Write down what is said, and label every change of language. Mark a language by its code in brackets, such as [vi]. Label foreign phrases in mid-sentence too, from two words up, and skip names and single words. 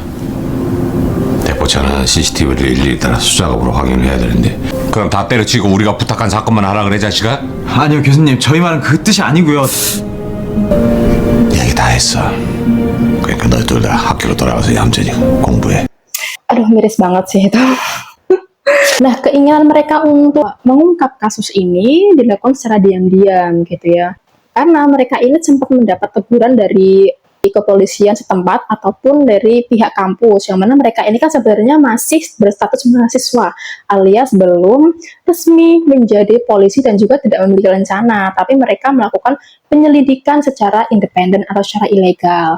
[ko] 대포차는 CCTV를 일일이 따라 수작업으로 확인을 해야 되는데 그럼 다 때려치고 우리가 부탁한 사건만 하라 그래 자식아? 아니요, 교수님, 저희 말은 그 뜻이 아니고요. 얘기 다 했어. 그러니까 너희들 다 학교로 돌아가서 얌전히 공부해. [id] Aduh, miris banget sih itu. Nah, keinginan mereka untuk mengungkap kasus ini dilakukan secara diam-diam gitu ya. Karena mereka ini sempat mendapat teguran dari kepolisian setempat ataupun dari pihak kampus, yang mana mereka ini kan sebenarnya masih berstatus mahasiswa alias belum resmi menjadi polisi dan juga tidak memiliki rencana, tapi mereka melakukan penyelidikan secara independen atau secara ilegal.